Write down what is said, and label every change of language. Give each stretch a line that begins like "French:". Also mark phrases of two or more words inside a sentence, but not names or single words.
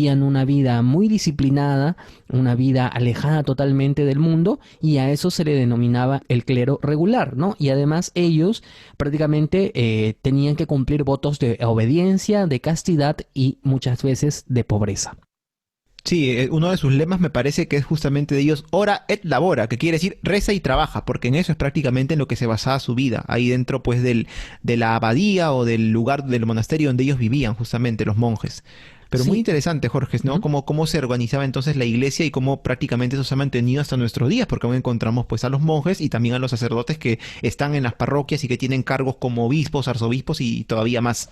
Spanish: Vivían una vida muy disciplinada, una vida alejada totalmente del mundo, y a eso se le denominaba el clero regular, ¿no? Y además ellos prácticamente tenían que cumplir votos de obediencia, de castidad y muchas veces de pobreza. Sí, uno de sus lemas me parece que es justamente de ellos,
Latin: ora et labora,
Spanish: que quiere decir reza y trabaja, porque en eso es prácticamente en lo que se basaba su vida, ahí dentro pues de la abadía o del lugar del monasterio donde ellos vivían, justamente los monjes. Pero muy Sí. interesante, Jorge, ¿no? Ujú. Cómo se organizaba entonces la iglesia y cómo prácticamente eso se ha mantenido hasta nuestros días, porque aún encontramos pues a los monjes y también a los sacerdotes que están en las parroquias y que tienen cargos como obispos, arzobispos y todavía más.